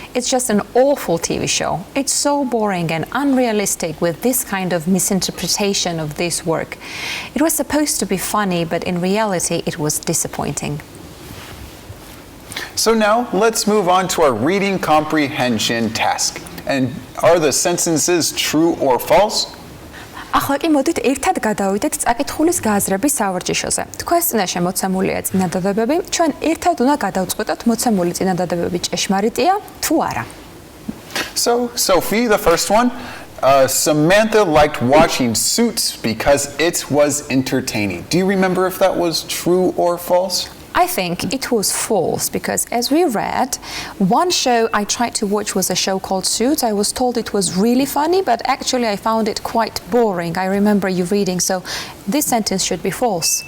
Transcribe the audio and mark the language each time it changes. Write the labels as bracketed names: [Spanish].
[English] It's just an awful TV show. It's so boring and unrealistic with this kind of misinterpretation of this work. It was supposed to be funny, but in reality it was disappointing. So now let's move on to our reading comprehension task. And are the sentences true or false? [Georgian] ახლა კი მოდით ერთად გადავიდეთ წაკითხულის გააზრების სავარჯიშოზე. თქვენს წინაშე მოცემულია წინადადებები. ჩვენ ერთად უნდა გადავწყვეტოთ მოცემული წინადადებები ჭეშმარიტია თუ არა. [English] So, Sophie, the first one. Samantha liked watching Suits because it was entertaining. Do you remember if that was true or false? I think it was false because as we read, one show I tried to watch was a show called Suits. I was told it was really funny, but actually I found it quite boring. I remember you reading, so this sentence should be false.